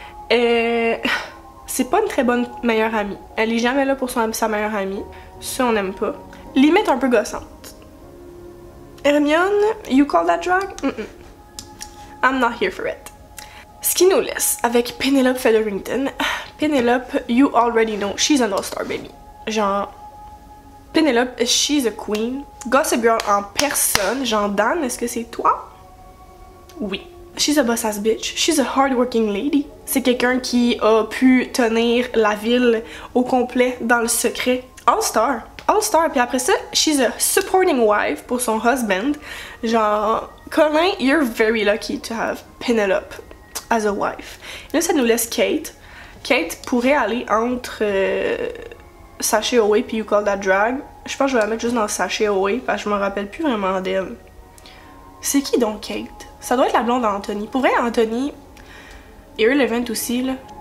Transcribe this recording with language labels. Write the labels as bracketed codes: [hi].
[fr] C'est pas une très bonne meilleure amie. Elle est jamais là pour sa meilleure amie. Ça, on n'aime pas. Limite un peu gossante. [en] Hermione, you call that drag? I'm not here for it. [fr] Ce qui nous laisse avec Penelope Featherington. [en] Penelope, you already know, she's an all-star baby. Genre, Penelope, she's a queen. Gossip Girl [fr] en personne. Genre, Dan, est-ce que c'est toi? Oui. [en] She's a boss-ass bitch. She's a hard-working lady. [fr] C'est quelqu'un qui a pu tenir la ville au complet dans le secret. [en] All-star. All-star. [fr] Puis après ça, [en] she's a supporting wife [fr] pour son [en] husband. Genre, Colin, you're very lucky to have Penelope as a wife. [fr] Et là, ça nous laisse Kate. Kate pourrait aller entre Sashay Away puis You Call That Drag. Je pense que je vais la mettre juste dans Sashay Away parce que je me rappelle plus vraiment d'elle. C'est qui donc Kate? Ça doit être la blonde d'Anthony. Pour vrai, Anthony, Irrelevant aussi, là.